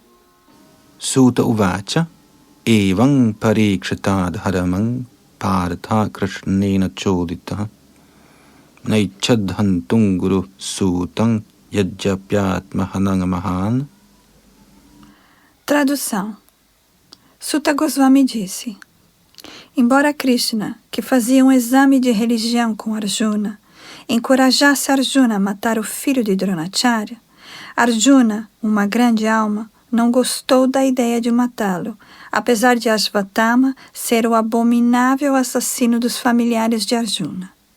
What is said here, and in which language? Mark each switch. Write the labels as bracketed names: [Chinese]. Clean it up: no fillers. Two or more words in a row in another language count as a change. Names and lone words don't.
[Sanskrit] Suta uvacha evam parikshitad haramang partha krishnena chodita naichad hantung guru sutam yajapyatma hanangamahan. [Portuguese] Tradução. Suta Goswami disse: embora Krishna, que fazia um exame de religião com Arjuna, encorajasse Arjuna a matar o filho de Dronacharya, Arjuna, uma grande alma, não gostou da ideia de matá-lo, apesar de Ashvatthama ser o abominável assassino dos familiares de Arjuna.